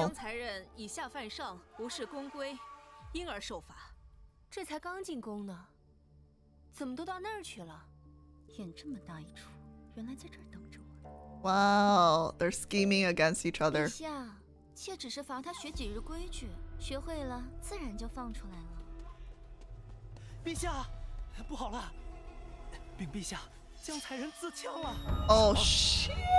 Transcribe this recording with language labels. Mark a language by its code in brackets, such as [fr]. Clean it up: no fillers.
[zh] 江才人以下犯上，无视宫规，因而受罚。这才刚进宫呢，怎么都到那儿去了？演这么大一出，原来在这儿等着我。 [en] Wow, they're scheming against each [zh] 陛 [en] other. [zh] 下，妾只是罚他学几日规矩，学会了自然就放出来了。陛下，不好了！禀陛下，江才人自枪了。 [en] Oh shit!